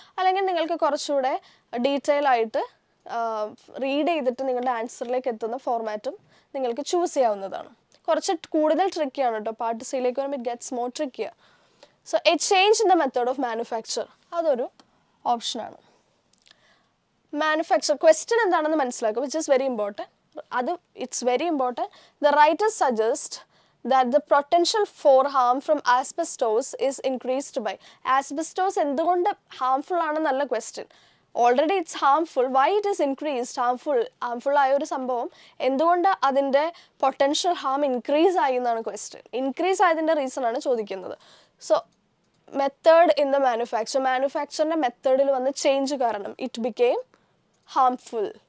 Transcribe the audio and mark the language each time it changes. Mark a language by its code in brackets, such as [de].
[ml] അല്ലെങ്കിൽ നിങ്ങൾക്ക് കുറച്ചുകൂടെ ഡീറ്റെയിൽ ആയിട്ട് റീഡ് ചെയ്തിട്ട് നിങ്ങളുടെ ആൻസറിലേക്ക് എത്തുന്ന ഫോർമാറ്റും നിങ്ങൾക്ക് ചൂസ് ചെയ്യാവുന്നതാണ്. കുറച്ച് കൂടുതൽ ട്രിക്കിയാണ് കേട്ടോ. പാർട്ട് സിയിലേക്ക് വരുമ്പോൾ [en] It gets more trickier. So a change in the method of manufacture, [ml] അതൊരു ഓപ്ഷനാണ്. മാനുഫാക്ചർ ക്വസ്റ്റ്യൻ എന്താണെന്ന് മനസ്സിലാക്കുക, [en] Which is very important. It's very important. The writers suggest that the potential for harm from asbestos is increased by. Asbestos [ml] എന്തുകൊണ്ട് harmful ആണെന്നല്ല question. [en] Already it's harmful, why it is increased? [ml] Harmful ആയ ഒരു സംഭവം എന്തുകൊണ്ട് അതിൻ്റെ potential Ham increase ആയി എന്നാണ് question. Increase ആയതിൻ്റെ reason ആണ് ചോദിക്കുന്നത്. സോ മെത്തേഡ് ഇൻ ദ മാനുഫാക്ചറിൻ്റെ മെത്തേഡിൽ വന്ന ചേഞ്ച് കാരണം [en] It became harmful.